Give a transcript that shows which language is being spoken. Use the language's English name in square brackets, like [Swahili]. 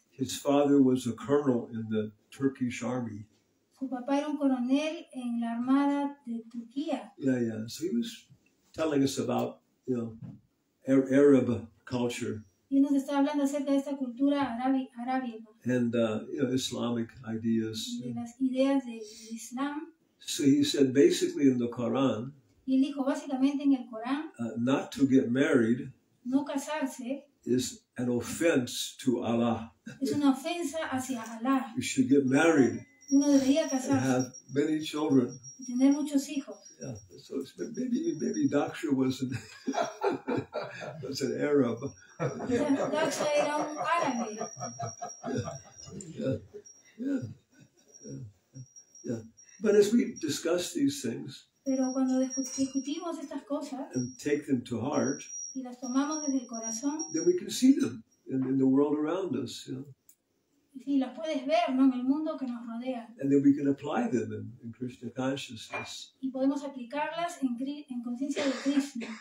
[English] his father was a colonel in the Turkish army. [Spanish] su papá era un coronel en la armada de Turquía. [English] Yeah. So he was telling us about, Arab culture [Spanish] Y nos estaba hablando acerca de esta cultura arábiga [English] and, Islamic ideas. [Spanish] y de las ideas del Islam. [English] So he said, basically in the Quran, [Spanish] Y él dijo, básicamente en el Corán, [English] not to get married [Spanish] no casarse [English] is an offense to Allah. [Spanish] es una ofensa hacia Alá. [English] You should get married [Spanish] Uno debería [English] and [Spanish] casarse [English] have many children. [Spanish] y tener muchos hijos. [English] Yeah, so it's maybe Daksha was an Arab. [Spanish] Daksha era un árabe. [English] Yeah. But as we discuss these things [Spanish] Pero cuando discutimos estas cosas [English] and take them to heart, [Spanish] y las tomamos desde el corazón, [English] then we can see them in the world around us, [Spanish] sí, las puedes ver, ¿no?, en el mundo que nos rodea. [English] and then we can apply them in Krishna consciousness. [Spanish] Y podemos aplicarlas en conciencia de Krishna.